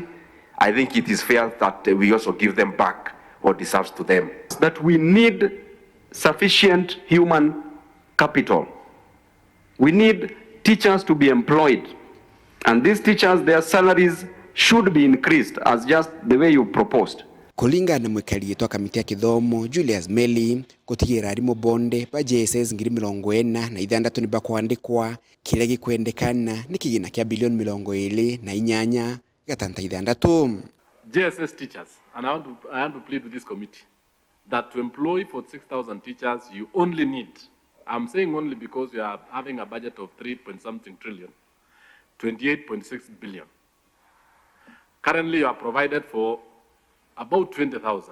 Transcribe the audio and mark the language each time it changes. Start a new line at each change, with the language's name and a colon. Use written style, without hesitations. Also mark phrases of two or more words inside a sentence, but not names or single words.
English: I think it is fair that we also give them back what deserves to them. That we need sufficient human capital. We need teachers to be employed. And these teachers, their salaries should be increased as just the way you proposed.
Meru: Kulingana na mwekali twa kamiti ya kithomo Julius Mary, Kuthangikira Arimu Ba Jss 2026 ni bakwandikwa kira gikwendekana ni kigina kia bilioni 28
English: JSS teachers, and I want to plead with this committee that to employ 46,000 teachers you only need, I'm saying only because we are having a budget of 3.something trillion, 28.6 billion. Currently you are provided for about 20,000.